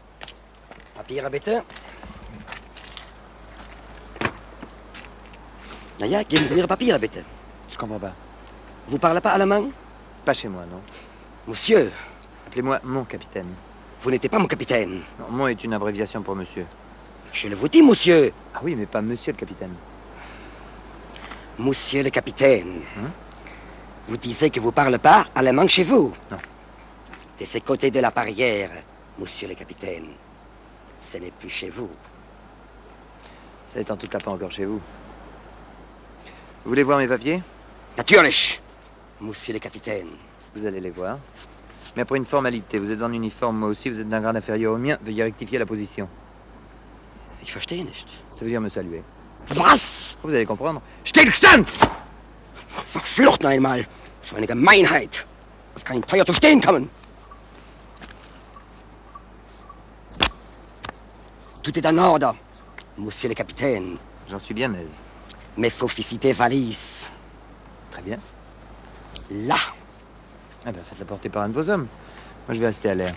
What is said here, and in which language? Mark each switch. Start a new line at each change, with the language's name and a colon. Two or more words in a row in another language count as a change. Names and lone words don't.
German: Papiere bitte. Na ja, geben Sie mir Ihre Papiere, bitte.
French: Je comprends pas. Vous parlez pas allemand? Pas chez moi, non. Monsieur, Appelez-moi mon capitaine. vous n'êtes pas mon capitaine. Non, mon est une abréviation pour monsieur. Je le vous dis, monsieur. Ah oui, mais pas monsieur le capitaine. Monsieur le capitaine. Hein? Vous disiez que vous parlez pas allemand chez vous? Non. De ce côté de la barrière, monsieur le capitaine. Ce n'est plus chez vous. Ça n'est en tout cas pas encore chez vous. Vous voulez voir mes papiers? Natürlich, monsieur le capitaine. Vous allez les voir. Mais après une formalité, vous êtes en uniforme, moi aussi, vous êtes d'un grade inférieur au mien, veuillez rectifier la position.
German: Ich verstehe nicht.
French: Ça veut dire me saluer.
German: Was?
French: Vous allez comprendre.
German: Stillstand! Verflucht noch einmal. So eine Gemeinheit. Das kann Ihnen teuer zu stehen kommen.
French: Tout est en ordre, monsieur le capitaine. J'en suis bien aise. Mais faut visiter valise. Très bien. Là. Ah ben, faites-la porter par un de vos hommes. Moi, je vais rester à l'air.